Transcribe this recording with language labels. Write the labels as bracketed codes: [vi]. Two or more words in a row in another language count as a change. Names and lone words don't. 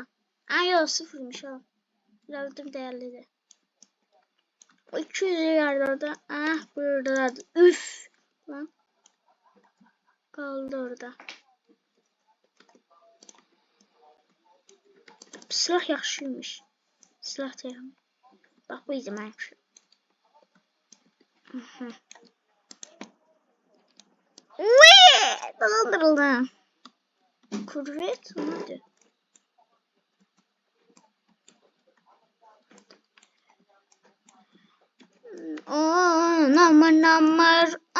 [tr] Ay yok sıfırmış o. Birazcık değerlidir. O 200 yerde burada. Üf. Lan. Kaldı orada. Silah yaxşıymış. [az] Silah deyəm. Bax bu idi mənim üçün. [tr] Dolandırıldım. Kurvet nedir? Namır.